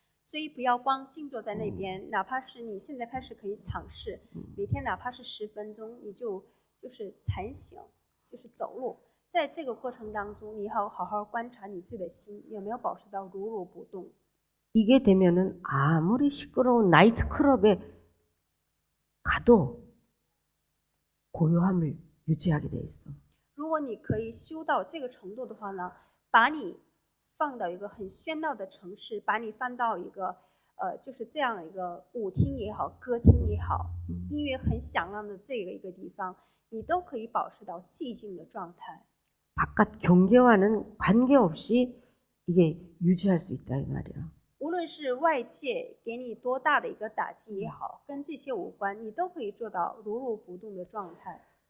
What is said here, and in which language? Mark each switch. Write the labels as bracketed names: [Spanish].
[Chinese] 所以不要光静坐在那边，哪怕是你现在开始可以尝试，每天哪怕是10分钟，你就是禅行，就是走路。在这个过程当中，你要好好观察你自己的心有没有保持到如如不动。 [Korean] 이게 되면은 아무리 시끄러운 나이트클럽에 가도 고요함을 유지하게 돼 있어. [Chinese] 如果你可以修到这个程度的话呢，把你放到一个很喧闹的城市，把你放到一个就是这样一个舞厅也好，歌厅也好，音乐很响亮的这个一个地方，你都可以保持到寂静的状态。 [Korean] 바깥 경계와는 관계없이 이게 유지할 수 있다 이 말이야. [Chinese] 无论是外界给你多大的一个打击也好，跟这些无关，你都可以做到如如不动的状态。